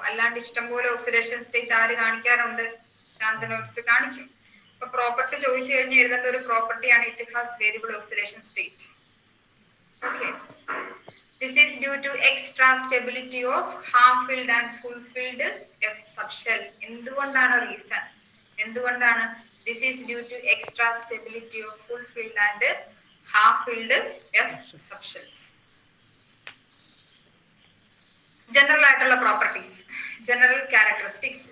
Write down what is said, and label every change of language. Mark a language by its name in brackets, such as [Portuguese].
[Malayalam] അല്ലാണ്ട് ഇഷ്ടംപോലെ oxidation state ആര് കാണിക്കാറുണ്ട്? ലാന്തനോയിഡ്സ് കാണിക്കും. അപ്പൊ പ്രോപ്പർട്ടി ചോദിച്ചു കഴിഞ്ഞാൽ എഴുതേണ്ട ഒരു പ്രോപ്പർട്ടിയാണ് [English] It has variable oxidation state. Okay. This is due to extra stability of half-filled and full-filled F subshell. [Malayalam] എന്തുകൊണ്ടാണ് റീസൺ? എന്തുകൊണ്ടാണ്? [English] This is due to extra stability of full-filled and half-filled F subshells. [Malayalam] General ആയിട്ടുള്ള properties, general characteristics.